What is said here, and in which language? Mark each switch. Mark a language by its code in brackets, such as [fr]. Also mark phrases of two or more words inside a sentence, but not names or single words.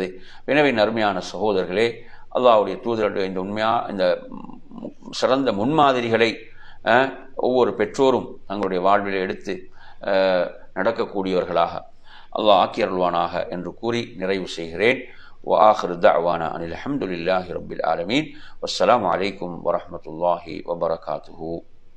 [ta] எனவே அருமையான சகோதரர்களே, அல்லாஹ்வுடைய தூதருடைய இந்த சிறந்த முன்மாதிரிகளை ஒவ்வொரு பெற்றோரும் தங்களுடைய வாழ்வில் எடுத்து நடக்கக்கூடியவர்களாக அல்லாஹ் ஆக்கியருள்வானாக என்று கூறி நிறைவு செய்கிறேன். [ar] وآخر دعوانا أن الحمد لله رب العالمين والسلام عليكم ورحمة الله وبركاته.